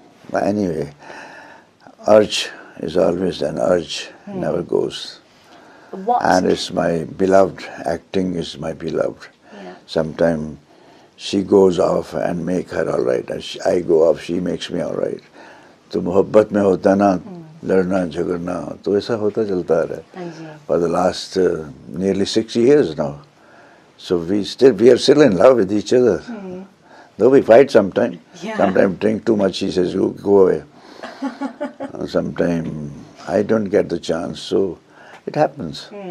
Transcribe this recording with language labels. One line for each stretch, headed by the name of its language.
English: But anyway, urge is always an urge, never goes. What? And it's my beloved, acting is my beloved. Yeah. Sometimes she goes off and make her all right. I go off, she makes me all right.
Hindi: तो मोहब्बत में होता ना लड़ना झगड़ना तो ऐसा होता चलता रहा.
English: For the last nearly 6 years now. So we are still in love with each other. Though we fight sometimes. Yeah. Sometimes drink too much, he says, you go away. Sometimes I don't get the chance, so it happens.